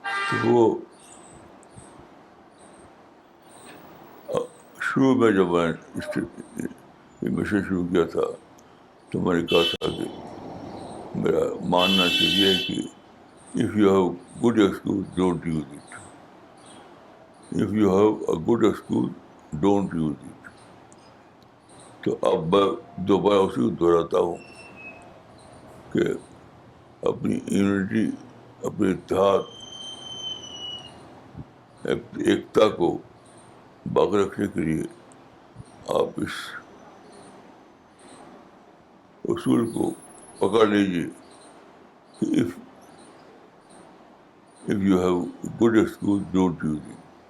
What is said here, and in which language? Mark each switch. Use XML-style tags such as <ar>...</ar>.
<ur>تو وہ شروع میں جب میں یہ مشن شروع کیا تھا تو میں نے کہا تھا کہ میرا ماننا چاہیے کہ</ur> <en>if you have good excuse, don't use it. If you have a good excuse, don't use it.</en> <ur>تو اب میں دوبارہ اسی کو دہراتا ہوں کہ اپنی یونٹی، اپنے اتحاد، ایکتا کو باقی رکھنے کے لیے آپ اس اصول کو پکڑ لیجیے کہ</ur> <en>if you have good excuse, don't use it.</en>